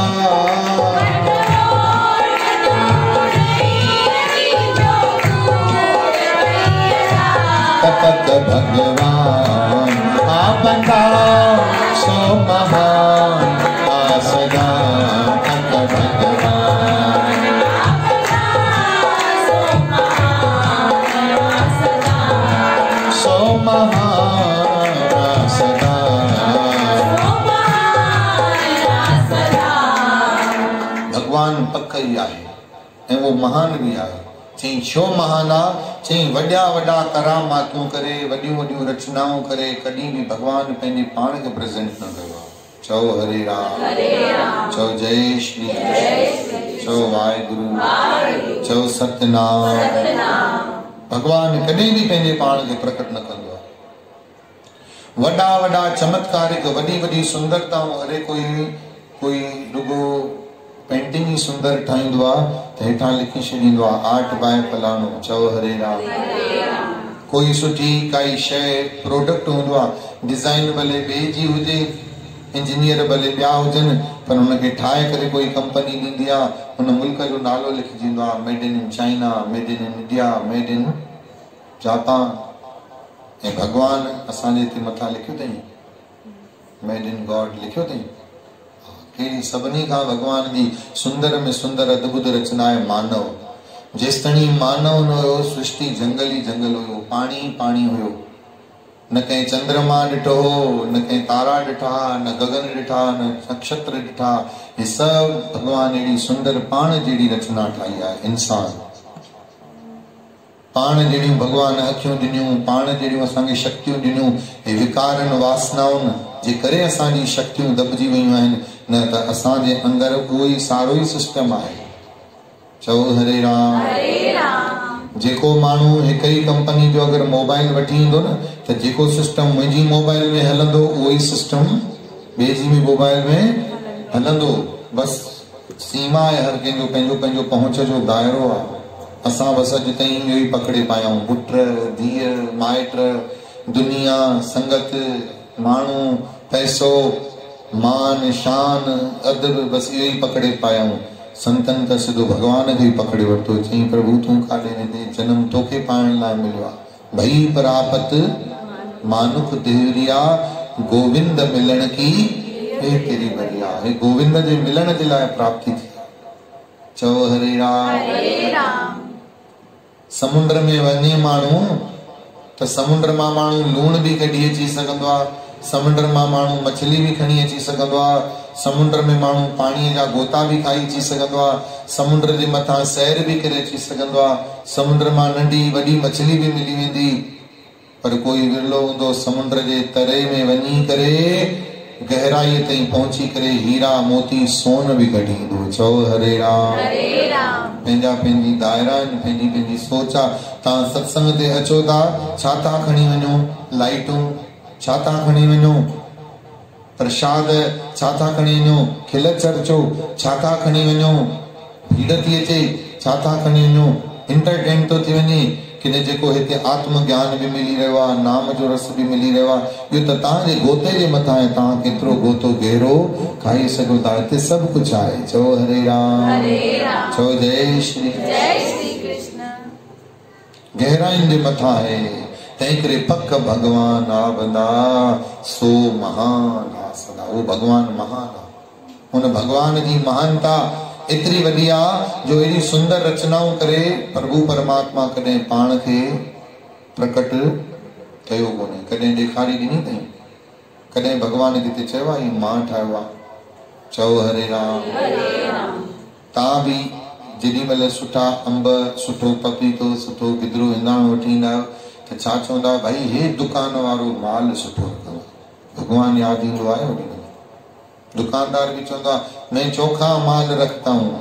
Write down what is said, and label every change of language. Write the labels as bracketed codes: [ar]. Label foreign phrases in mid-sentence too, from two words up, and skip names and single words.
[sd] पक भगवान आपका सो महान आसदा पक भगवान सो महान सदा भगवान पक ही आहे ऐं वो महान भी आहे चई छो महान आहे चई वॾा वॾा करामातूं करे वॾियूं वॾियूं रचनाऊं करे कॾहिं बि भगवान पंहिंजे पाण खे प्रेज़ेंट न कयो आहे चओ हरे राम चओ जय श्री चओ वाहेगुरु चओ सतनाम भगवान कॾहिं बि पंहिंजे पाण खे प्रकट न कंदो आहे वॾा वॾा चमत्कारिक वॾी वॾी सुंदरताऊं हरे कोई रुगो पेंटिंग ही सुंदर ठाहींदो आहे त हेठां लिखी छॾींदो आहे [en] Art by [sd] फलाणो चओ हरे राम कोई सुठी काई शइ प्रोडक्ट हूंदो आहे डिज़ाइन भले ॿिए जी हुजे इंजीनियर भले ॿिया हुजनि पर हुनखे ठाहे करे कोई कंपनी ॾींदी आहे हुन मुल्क जो नालो लिखिजंदो आहे [en] Made in China made in India made in [sd] जापान ऐं भगवान असांजे हिते मथां लिखियो अथई [en] Made in God [sd] लिखियो अथई कहिड़ी सभिनी खां भगवान जी सुंदर में सुंदर अद्भुत रचना आहे मानव जेसिताईं मानव न हुयो सृष्टि जंगल ई जंगल हुयो पाणी पाणी हुयो न कंहिं चंद्रमा ॾिठो हो न कंहिं तारा ॾिठा न गगन ॾिठा न नक्षत्र ॾिठा हे सभु भगवान अहिड़ी सुंदर पाण जहिड़ी रचना ठाही आहे इंसान पाण जहिड़ियूं भगवान अखियूं ॾिनियूं पाण जहिड़ियूं असांखे शक्तियूं ॾिनियूं हे विकारनि वासनाउनि जे करे असांजी शक्तियूं दॿिजी वियूं आहिनि न त असांजे अंदरि उहो ई सारो ई सिस्टम आहे चओ हरे राम जेको माण्हू हिक ई कंपनी जो अगर मोबाइल वठी ईंदो न त जेको सिस्टम मुंहिंजी मोबाइल में हलंदो उहो ई सिस्टम ॿिए जी मोबाइल में हलंदो बस सीमा आहे हर कंहिंजो पंहिंजो पंहिंजो पहुच जो दायरो आहे असां बस अॼु ताईं इहो ई पकड़े पाया आहियूं पुट धीअ माइट दुनिया संगत माण्हू पैसो मान शान अदब बस इहो ई पकड़े पाया आहियूं संतन त सिधो भगवान खे पकड़े वरितो। चई प्रभु तूं काॾे वेंदे, जन्म तोखे पाइण लाइ मिलियो आहे। [pa] भई प्रापत मानुख देवरिया, गोविंद मिलण की हे तेरी बरिया। [sd] हे गोविंद जे मिलण जे लाइ प्राप्ति थी। चओ हरे राम। समुंड में वञे माण्हू त समुंड मां माण्हू लूण बि कढी अची सघंदो आहे, समुंड मां माण्हू मछली बि खणी अची सघंदो आहे, समुंड में माण्हू पाणीअ जा गोता बि खाई अची सघंदो आहे, समुंड जे मथां सैर बि करे अची सघंदो आहे, समुंड मां नंढी वॾी मछली बि मिली वेंदी। पर कोई विरलो हूंदो समुंड जे तरे में वञी करे गहराई ताईं पहुची करे हीरा मोती सोन बि कढी ईंदो। चओ हरे राम। पंहिंजा पंहिंजी दायरा आहिनि, पंहिंजी पंहिंजी सोच आहे। तव्हां सत्संग ते अचो था, छा था खणी वञो? लाइटूं छा था खणी वञो? प्रसाद छा था खणी वञो? खिल चर्चो छा था खणी वञो? भीड़ थी अचे छा था खणी वञो? इंटरटेन थो थी वञे कि जेको हिते आत्म ज्ञान भी मिली रहियो आहे, नाम जो रस भी मिली रहियो आहे। इहो त तव्हांजे गोते जे मथां आहे, तव्हां केतिरो गोतो गहरो खाई सघो था। हिते सभु कुझु आहे। चओ हरे राम। चओ जय श्री कृष्ण। गहराइनि जे मथां आहे, तंहिं करे पक भगवान आ बंदा सो महान आ सदा। उहो भगवान महान आहे। हुन भगवान जी महानता एतरी वॾी आहे जो एॾी सुंदर रचनाऊं करे प्रभु परमात्मा कॾहिं पाण खे प्रकट कयो कोन्हे, कॾहिं ॾेखारी ॾिनी अथई, कॾहिं भगवान जिते चयो आहे मां ठाहियो आहे। चओ हरे राम। तव्हां बि जेॾी महिल सुठा अंब, सुठो पपीतो, सुठो गिदरो हिंदाणो वठी ईंदा आहियो त छा चवंदा आहियो? भाई हे दुकान वारो माल सुठो रखंदो। भगवान यादि ईंदो आहे ओॾी महिल। दुकानदार भी चवंदा [hi] मैं चोखा माल रखता हूँ।